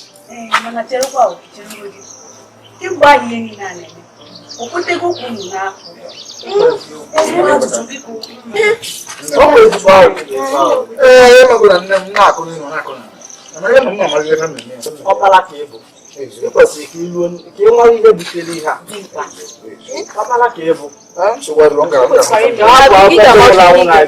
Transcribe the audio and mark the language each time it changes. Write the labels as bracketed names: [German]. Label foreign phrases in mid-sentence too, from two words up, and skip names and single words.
[Igbo] Ee, mana cherekwa o, cherekwa gị. Kemgbe anyị ihe niile a na-eme, o kwetego ka unu na-apụ. Ezigbo ajụjụ, biko. Ọ bụ ezigbo ajụjụ. Ee, e megoro nne m, na-akụ n'ihu, na-akụ n'ala. Mana ya na m amaghị ihe m na-eme. Ọkpara ka ị bụ. Ị kwesịrị ka ị lụọ, ka ị mara ihe butere ihe a. Ọkpara ka ị bụ. [English] Eh? So, what wrong? Sorry, no, I don't think I'm gonna